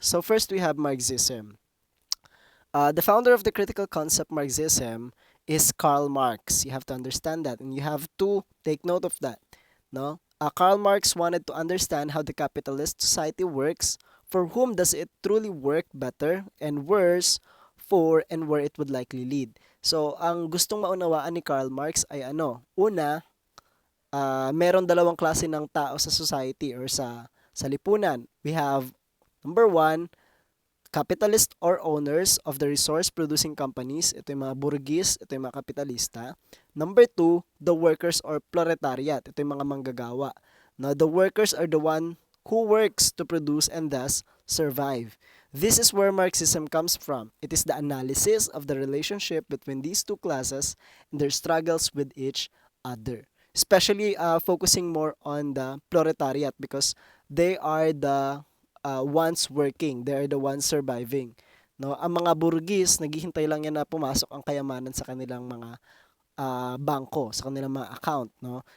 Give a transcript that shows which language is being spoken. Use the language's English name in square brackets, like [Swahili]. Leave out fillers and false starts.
[English] So first we have Marxism. The founder of the critical concept Marxism is Karl Marx. You have to understand that, and you have to take note of that. No, Karl Marx wanted to understand how the capitalist society works. For whom does it truly work better and worse for and where it would likely lead. [Filipino] So, ang gustong maunawaan ni Karl Marx ay ano? Una, meron dalawang klase ng tao sa society or sa lipunan. [English] We have number one, capitalist or owners of the resource-producing companies. [Filipino] Ito yung mga burgis, ito yung mga kapitalista. [English] Number two, the workers or proletariat. [Filipino] Ito yung mga manggagawa. [English] Now, the workers are the one who works to produce and thus survive. This is where Marxism comes from. It is the analysis of the relationship between these two classes and their struggles with each other. Especially focusing more on the proletariat because they are the ones working, they are the ones surviving. [Filipino] No, ang mga burgis naghihintay lang yan na pumasok ang kayamanan sa kanilang mga bangko, sa kanilang mga account, no?